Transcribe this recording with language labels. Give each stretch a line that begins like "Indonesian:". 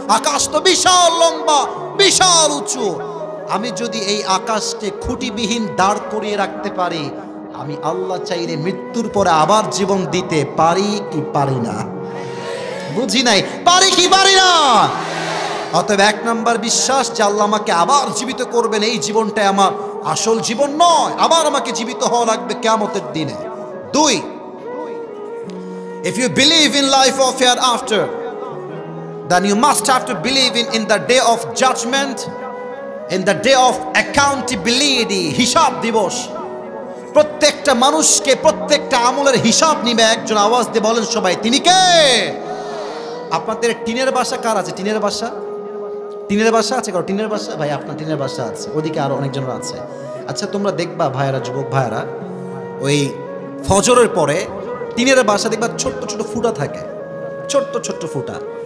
Bangla: আকাশ তো বিশাল লম্বা, বিশাল উঁচু। আমি যদি এই আকাশকে খুঁটিবিহীন দাঁড় করিয়ে রাখতে পারি, আমি আল্লাহ চাইলে মৃত্যুর পরে আবার জীবন দিতে পারি কি পারি না? বুঝি নাই, পারি কি পারি না? অতএব এক নাম্বার বিশ্বাস যে আল্লাহ আমাকে আবার জীবিত করবেন, এই জীবনটা আমার আসল জীবন নয়, আবার আমাকে জীবিত হওয়া লাগবে কিয়ামতের দিনে।
English: 2, if you believe in life of hereafter, then you must have to believe in the day of judgment, in the day of accountability,
Bangla: হিসাব দিবস। প্রত্যেকটা মানুষকে প্রত্যেকটা আমলের হিসাব নিবে একজন। আওয়াজ দিয়ে বলেন সবাই, তিনি কে? আপনাদের টিনের বাসা কার আছে? টিনের বাসা, টিনের বাসা আছে কারো? টিনের বাসা, ভাই আপনার টিনের বাসা আছে, ওদিকে আরো অনেকজনের আছে। আচ্ছা তোমরা দেখবা ভাইয়েরা, যুবক ভাইয়েরা, ওই ফজরের পরে টিনের বাসা দেখবা ছোট্ট ছোট ফুটা থাকে, ছোট্ট ছোট্ট ফুটা।